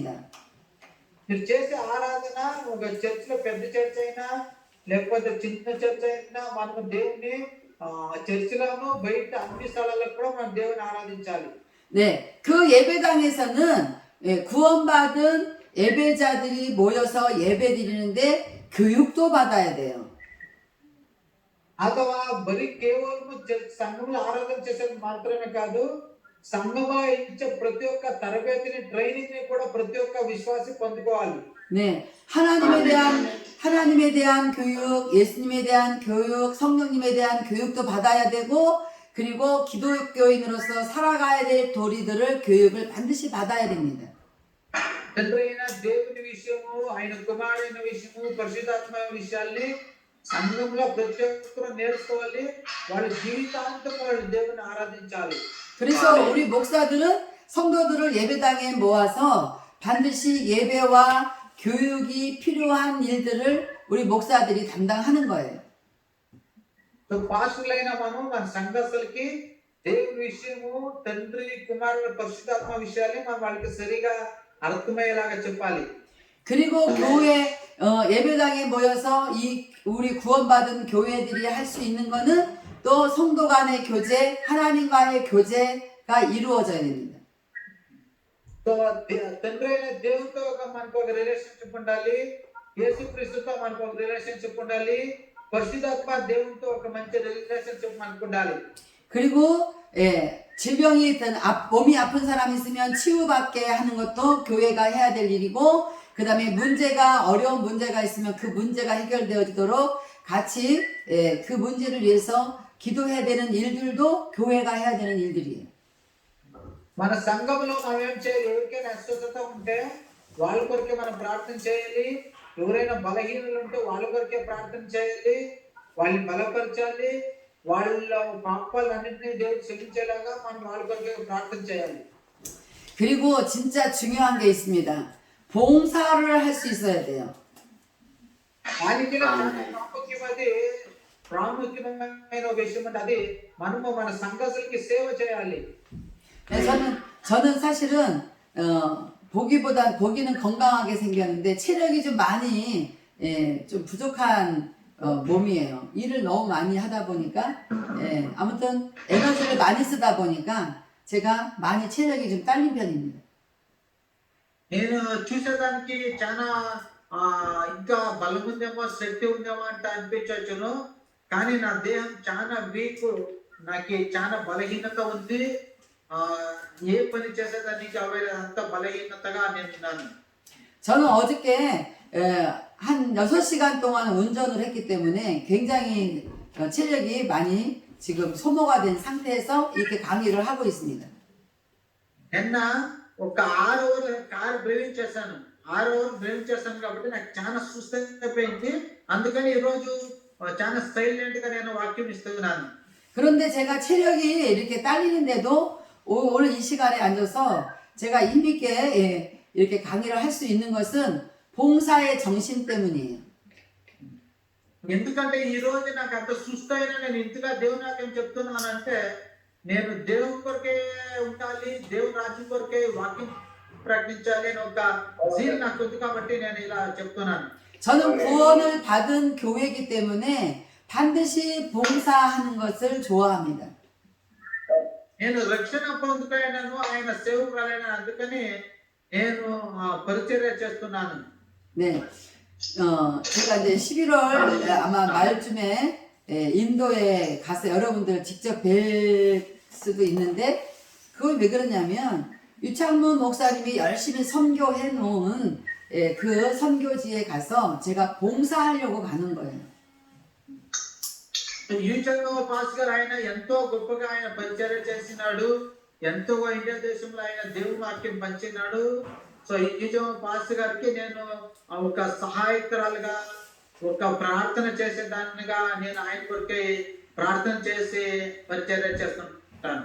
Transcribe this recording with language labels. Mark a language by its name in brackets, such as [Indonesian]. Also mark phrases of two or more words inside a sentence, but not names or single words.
[Telugu] మీరు చేసే ఆరాధన ఒక చర్చిలో పెద్ద చర్చ్ అయినా లేకపోతే చిన్న చర్చ్ అయినా మనము దేవుని చర్చిలోనూ బయట అన్ని స్థలాల్లో కూడా మనం దేవుని ఆరాధించాలి. [Korean] 네, 그 예배당에서는 구원받은 예배자들이 모여서 예배 드리는데 교육도 받아야 돼요. [Telugu] అథవా బరి కేవలం సంఘంలో ఆరాధన చేసేది మాత్రమే కాదు, సంఘంలో ఇచ్చే ప్రతి ఒక్క తరగతిని ట్రైనింగ్ ని కూడా ప్రతి ఒక్క విశ్వాసి పొందుకోవాలి. [Korean] 네, 하나님에 대한 교육, 예수님에 대한 교육, 성령님에 대한 교육도 받아야 되고, 그리고 기독교인으로서 살아가야 될 도리들을 교육을 반드시 받아야 됩니다. [Telugu] తండ్రి అయిన దేవుని విషయము, ఆయన కుమారుడైన విషయము, పరిశుద్ధాత్మ విషయాల్ని సంఘంలో ప్రతి ఒక్కరు నేర్చుకోవాలి. వాళ్ళ జీవితాంతం వాళ్ళు దేవుని ఆరాధించాలి. [Korean] 그래서 우리 목사들은 성도들을 예배당에 모아서 반드시 예배와 교육이 필요한 일들을 우리 목사들이 담당하는 거예요. [Telugu] పాస్టర్లైన మనం మన సంఘస్థులకి దేవుని విషయము, తండ్రి కుమారుడు పరిశుద్ధాత్మ విషయాల్ని మనం వాళ్ళకి సరిగా అర్థమయ్యేలాగా చెప్పాలి. [Korean] 그리고 교회 예배당에 모여서 이 우리 구원받은 교회들이 할 수 있는 거는 또 성도 간의 교제, 하나님과의 교제가 이루어져야 됩니다. [Telugu] తండ్రి అయిన దేవునితో మనకు ఒక రిలేషన్షిప్ ఉండాలి, యేసుక్రీస్తుతో మనకు ఒక రిలేషన్షిప్ ఉండాలి, పరిశుద్ధాత్మ దేవునితో ఒక మంచి రిలేషన్షిప్ మనకు ఉండాలి. [Korean] 그리고 질병이 있든 몸이 아픈 사람이 있으면 치유받게 하는 것도 교회가 해야 될 일이고, 그 다음에 어려운 문제가 있으면 그 문제가 해결되어지도록 같이 그 문제를 위해서 기도해야 되는 일들도 교회가 해야 되는 일들이에요. [Telugu] మన సంఘంలో మనం ఏం చేయాలి? ఎవరికైనా అస్వస్థత ఉంటే వాళ్ళ కొరకే మనం ప్రార్థన చేయాలి. ఎవరైనా బలహీనలు ఉంటే వాళ్ళ కొరకే ప్రార్థన చేయాలి. వాళ్ళని బలపరచాలి. వాళ్ళ పాపాలన్నింటినీ దేవుడు క్షమించేలాగా మనం వాళ్ళ కొరకే ప్రార్థన చేయాలి. [Korean] 그리고 진짜 중요한 게 있습니다. 봉사를 할 수 있어야 돼요. [Telugu] దానికి ప్రాముఖ్యమైన విషయం అంటే అది మనము మన సంఘస్థులకి సేవ చేయాలి. [Korean] 저는 사실은 보기는 건강하게 생겼는데 체력이 좀 많이 좀 부족한 몸이에요. 일을 너무 많이 하다 보니까 아무튼 에너지를 많이 쓰다 보니까 제가 많이 체력이 좀 딸린 편입니다. [Telugu] నేను చూసేదానికి చాలా ఇంకా బలం ఉందేమో, శక్తి ఉందేమో అంటే అనిపించవచ్చును. కానీ నా దేహం చాలా వీక్, నాకు చాలా బలహీనత ఉంది. ఏ పని చేసేదానికి అంత బలహీనతగా నేను ఉన్నాను. [Korean] 저는 어저께 한 6시간 동안 운전을 했기 때문에 굉장히 체력이 많이 지금 소모가 된 상태에서 이렇게 강의를 하고 있습니다. [Telugu] నిన్న ఒక 6 [English] hours car driving [Telugu] చేశాను. 6 [English] hours driving [Telugu] చేశాను కాబట్టి నాకు చాలా సుస్థైపోయింది. అందుకని ఈరోజు చాలా సైలెంట్ గా నేను వాక్యం ఇస్తున్నాను. [Korean] 그런데 제가 체력이 이렇게 딸리는데도 오늘 이 시간에 앉아서 제가 힘있게 이렇게 강의를 할 수 있는 것은 봉사의 정신 때문이에요. [Telugu] ఎందుకంటే ఈ రోజు నాకు అంత సుస్థైన నేను ఇంతగా దేవుని వాక్యం చెప్తున్నానంటే నేను దేవుని కొరకే ఉండాలి, దేవుని రాజ్యం కొరకే వాక్యం ప్రకటించాలి అని ఒక జీల్ నాకు ఉంది కాబట్టి నేను ఇలా చెప్తున్నాను. [Korean] 저는 구원을 받은 교회이기 때문에 반드시 봉사하는 것을 좋아합니다. [Telugu] నేను రక్షణ పొందుకైనాను, ఆయన సేవకురాలైన, అందుకని నేను పరిచర్య చేస్తున్నాను. [Korean] 네, 제가 이제 11월 아마 말쯤에 인도에 가서 여러분들 직접 뵐 수도 있는데, 그건 왜 그러냐면 유창문 목사님이 열심히 선교해 놓은 그 선교지에 가서 제가 봉사하려고 가는 거예요. [Telugu] యూచంగో పాస్ గారు ఆయన ఎంతో గొప్పగా ఆయన పరిచర్య చేసినాడు, ఎంతో ఇండియా దేశంలో ఆయన దేవుని వాక్యం పంచినాడు. సో యూచంగో పాస్ గారికి నేను ఒక సహాయకురాలుగా, ఒక ప్రార్థన చేసే దానిగా నేను ఆయన కొరకే ప్రార్థన చేసి పరిచర్య చేస్తుంటాను.